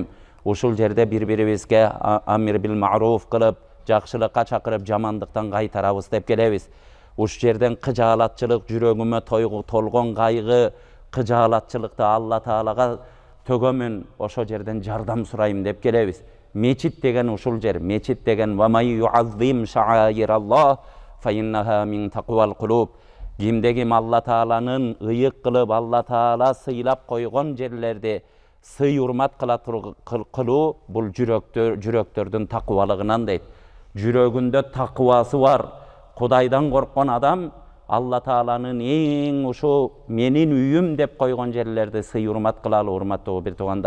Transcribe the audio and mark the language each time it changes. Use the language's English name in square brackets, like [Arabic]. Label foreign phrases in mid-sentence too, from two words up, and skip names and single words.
[Kyrgyz] Ушул жерде бири-бирибизге [Arabic] أمر بالمعروف [Kyrgyz] кылып, жакшылыкка чакырып, жамандыктан кайтарабыз деп келебиз. Ушул жерден кыжаалатчылык жүрөгүмө толгон кайгы, кыжаалатчылыкты Алла Таалаға төгөмүн, ошол жерден жардам сурайм деп келебиз. Мечит деген ушул жер. Мечит деген [Arabic] ومن يعظم شعائر الله فَإِنَّهَا مِنْ تَقْوَى الْقُلُوبِ. [Kyrgyz] Кимде-ким Алла Тааланын ыйык кылып, Алла Таала сыйлап койгон жерлерде сый урмат кылуу бул жүрөктөрдүн такыбалыгынан дейт. Жүрөгүндө такыбасы бар, Кудайдан корккон адам Алла Тааланын эң ушу менин үйүм деп койгон жерлерде сый урмат кылалы, урматтуу бир туугандар.